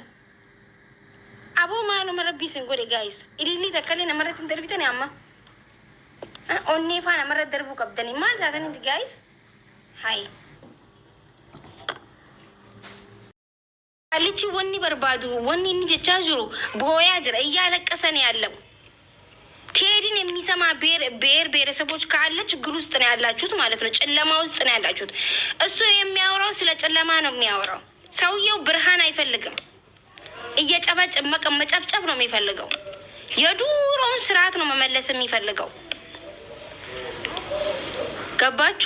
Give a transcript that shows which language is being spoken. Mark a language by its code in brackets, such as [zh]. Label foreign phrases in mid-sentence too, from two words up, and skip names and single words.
[om] Aboo maaluma rabbii isin godhe guys ililli takka leen namarratti hin darbitani amma. Onnee faana namarratti darbuu qabdani maal taatanitti guys. Hai. Alichi wanni barbaadu wanni inni jechaa jiru booyaa jira iyyaa laqqasanii [am] ያለው ቴዲን የሚሰማ ብሔረሰቦች ካለ ችግር ውስጥ ነው ያላችሁት ማለት ነው። ጨለማ ውስጥ ነው ያላችሁት። እሱ የሚያወራው ስለ ጨለማ ነው የሚያወራው። ሰውየው ብርሃን አይፈልግም። እየጨበጨበ መጨፍጨፍ ነው የሚፈልገው። የዱሮውን ስርዓት ነው መመለስ የሚፈልገው። ገባችሁ?